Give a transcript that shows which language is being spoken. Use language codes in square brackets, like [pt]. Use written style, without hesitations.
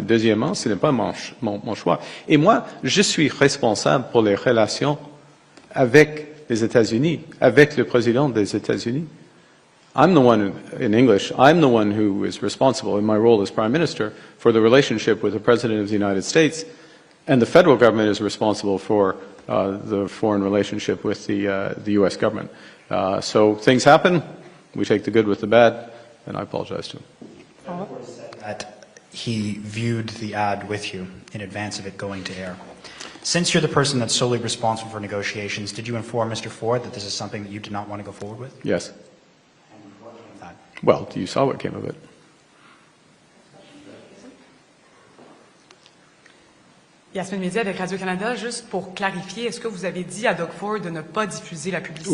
[fr] Deuxièmement, ce n'est pas mon choix. Et moi, je suis responsable pour les relations avec les États-Unis, avec le président des États-Unis. [en] I'm the one, in English, I'm the one who is responsible in my role as Prime Minister for the relationship with the President of the United States, and the federal government is responsible for the foreign relationship with the U.S. government. So things happen, we take the good with the bad, and I apologize to him. That he viewed the ad with you in advance of it going to air. Since you're the person that's solely responsible for negotiations, did you inform Mr. Ford that this is something that you did not want to go forward with? Yes. And what came of that? Well, you saw what came of it. [fr] Yasmine Média avec Radio-Canada, juste pour clarifier, est-ce que vous avez dit à Doug Ford de ne pas diffuser la publicité?